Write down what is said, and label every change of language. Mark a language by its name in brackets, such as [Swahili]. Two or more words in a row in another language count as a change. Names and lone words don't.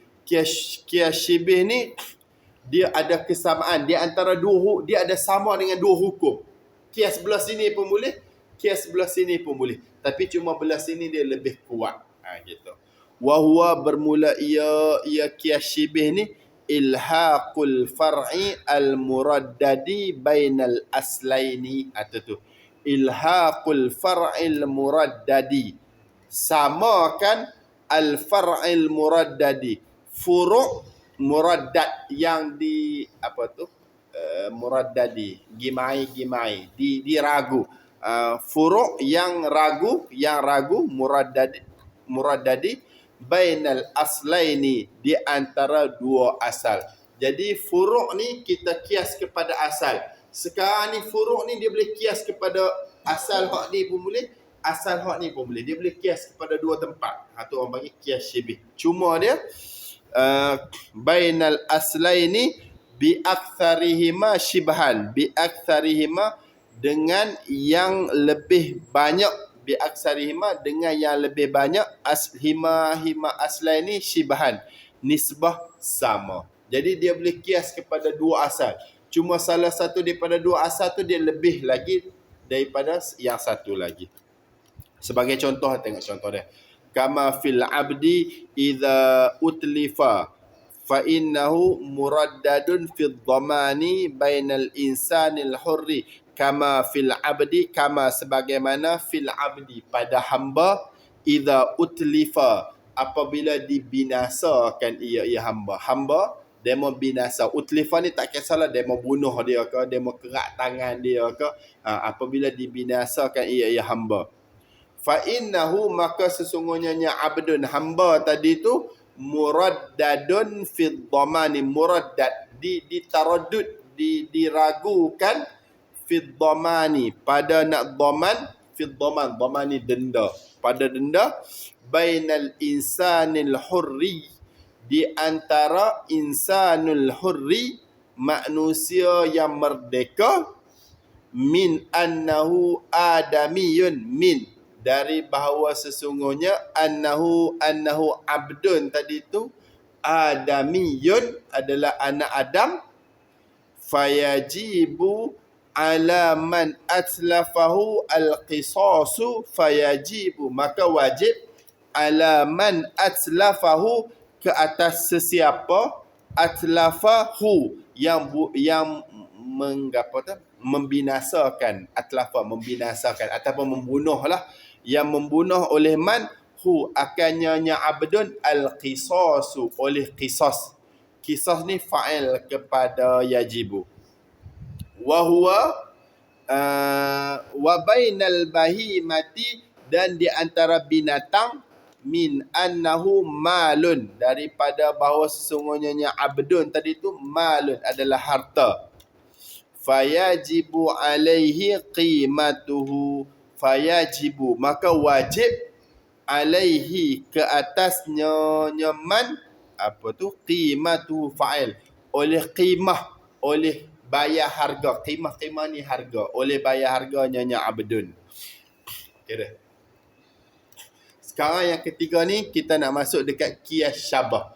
[Malay] Kias syibih ni dia ada kesamaan. Dia antara dia ada sama dengan dua hukum. Kias belah sini pun boleh, kias belah sini pun boleh. Tapi cuma belah sini dia lebih kuat. Gitu. Wahwa bermula ia kias syibih ni [Arabic] إلحاق الفرع المردد بين الأصلين. [Malay] Atau tu [Arabic] إلحاق الفرع المردد, [Malay] samakan [Arabic] الفرع المردد, فروع مردد [Malay] yang di muraddadi, gimai diragu, furu' yang ragu [Arabic] المردد بين الأصلين, [Malay] di antara dua asal. Jadi furu' ni kita kias kepada asal. Sekarang ni furu' ni dia boleh kias kepada asal hak ni pun boleh, asal hak ni pun boleh. Dia boleh kias kepada dua tempat. Tu orang panggil kias syibih. Cuma dia [Arabic] بين الأصلين بأكثرهما شبها, بأكثرهما [Malay] dengan yang lebih banyak, [Arabic] بأكثرهما [Malay] dengan yang lebih banyak, [Arabic] هما الأصلين شبها, [Malay] nisbah sama. Jadi dia boleh kias kepada dua asal. Cuma salah satu daripada dua asal tu dia lebih lagi daripada yang satu lagi. Sebagai contoh, tengok contoh dia. [Arabic] كما في العبد إذا أتلف فإنه مردد في الضمان بين الإنسان الحر. كما في العبد, [Malay] kama sebagaimana [Arabic] في العبد [Malay] pada hamba, [Arabic] إذا أتلف [Malay] apabila dibinasakan ia hamba dia mau binasa. Utlifa ni tak kisahlah dia mau bunuh dia ke, dia mau kerak tangan dia ke, apabila dibinasakan ia hamba. [Arabic] فإنه, [Malay] maka sesungguhnya abdun, hamba tadi tu, [Arabic] مردد في الضمان، مردد [Malay] ditaraddud, diragukan, [Arabic] في الضمان [Malay] pada nak dhaman, [Arabic] في الضمان, [Malay] dhaman ni denda, pada denda, [Arabic] بين الإنسان الحر, [Malay] di antara [Arabic] الإنسان الحر, [Malay] manusia yang merdeka, [Arabic] من أنه آدمي, [Malay] min dari bahawa sesungguhnya [Arabic] أنه عبد [Malay] tadi tu, adamiyun adalah anak Adam, [Arabic] فيجب على من أتلفه القصاص, [Malay] fayajibu maka wajib, [Arabic] على من أتلفه [Malay] ke atas sesiapa, atlafahu yang membinasakan, atlafa membinasakan ataupun membunuh lah, yang membunuh oleh man, hu akannya abdun, al-qisasu oleh qisas. Qisas ni fa'il kepada yajibu. [Arabic] وهو وبين البهيمة, [Malay] dan di antara binatang, [Arabic] من أنه مال, [Malay] daripada bahawa sesungguhnya abdun tadi tu, malun adalah harta. [Arabic] فيجب عليه قيمته, [Malay] fayajibu maka wajib, alaihi ke atasnya man, apa tu, [Arabic] قيمته فاعل, [Malay] oleh qimah, oleh bayar harga. Qimah ni harga, oleh bayar harganya abdun. Kira. Sekarang yang ketiga ni kita nak masuk dekat kias syabah.